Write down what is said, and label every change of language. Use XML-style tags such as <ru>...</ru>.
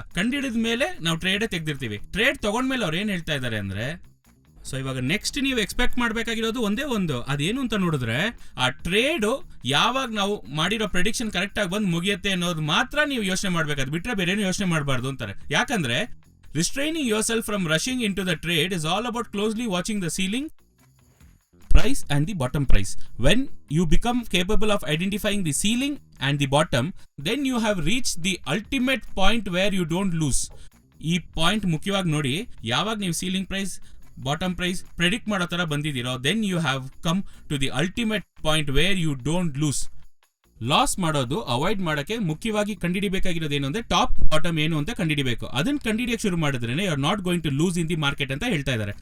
<kn>ಕಂಡಿಡಿದ ಮೇಲೆ ನಾವು trade ತೆಗ್ದಿರ್ತೀವಿ. Trade ತಗೊಂಡ್ಮೇಲೆ ಅವ್ರು ಏನ್ ಹೇಳ್ತಾ ಇದ್ದಾರೆ ಅಂದ್ರೆ, ಸೊ ಇವಾಗ ನೆಕ್ಸ್ಟ್ ನೀವು ಎಕ್ಸ್ಪೆಕ್ಟ್ ಮಾಡಬೇಕಾಗಿರೋದು ಒಂದೇ ಒಂದು, ಅದೇನು ಅಂತ ನೋಡಿದ್ರೆ, ಆ ಟ್ರೇಡ್ ಯಾವಾಗ ನಾವು ಮಾಡಿರೋ ಪ್ರೆಡಿಕ್ಷನ್ ಕರೆಕ್ಟ್ ಆಗಿ ಬಂದು ಮುಗಿಯುತ್ತೆ ಅನ್ನೋದು ಮಾತ್ರ ನೀವು ಯೋಚನೆ ಮಾಡ್ಬೇಕಾದ್, ಬಿಟ್ರೆ ಬೇರೇನು ಯೋಚನೆ ಮಾಡಬಾರ್ದು ಅಂತಾರೆ.</kn> <en>ಯಾಕಂದ್ರೆ restraining yourself from rushing into the trade is all about closely watching the ceiling price and the bottom price. When you become capable of identifying the ceiling and the bottom, then you have reached the ultimate point where you don't lose.</en> <kn>ಈ point ಮುಖ್ಯವಾಗಿ ನೋಡಿ, ಯಾವಾಗ ನೀವು ceiling price, bottom price predict ಮಾಡೋ ತರ ಬಂದಿದ್ದೀರೋ,</kn> <en>Then you have come to the ultimate point where you don't lose.</en> <kn>Loss ಮಾಡೋದು avoid ಮಾಡೋಕೆ ಮುಖ್ಯವಾಗಿ ಕಂಡಿಡಿಬೇಕಾಗಿರೋದು ಏನು ಅಂದ್ರೆ, ಟಾಪ್ ಬಾಟಮ್ ಏನು ಅಂತ ಕಂಡಿಡಿಬೇಕು. ಅದನ್ನ ಕಂಡಿಡಿಯಕ್ಕೆ ಶುರು ಮಾಡಿದ್ರೆ</kn> <en>you are not going to lose in the market</en> <kn>ಅಂತ ಹೇಳ್ತಾ ಇದ್ದಾರೆ.</kn>